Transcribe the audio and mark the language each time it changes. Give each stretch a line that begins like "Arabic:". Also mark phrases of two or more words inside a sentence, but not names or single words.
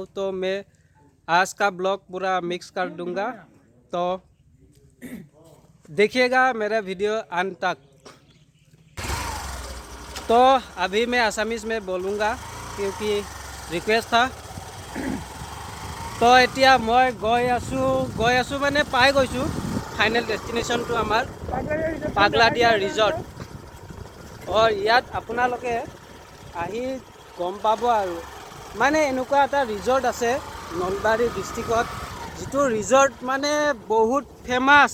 Hindi: तो मैं आज का ब्लॉग पूरा मिक्स कर दूंगा, तो देखिएगा मेरा वीडियो अंत तक। तो अभी मैं असमीज में बोलूँगा क्योंकि रिक्वेस्ट था।
Assamese: तो এতিয়া মই গৈ আছোঁ মানে পাই গৈছোঁ
English: final destination
Assamese: আমাৰ পাগলাদিয়া ৰিজৰ্ট। और ইয়াত আপোনালোকে আহি গম পাব আৰু মানে এনেকুৱা এটা ৰিজৰ্ট আছে নলবাৰী ডিষ্ট্ৰিক্টত, যিটো ৰিজৰ্ট মানে বহুত ফেমাছ।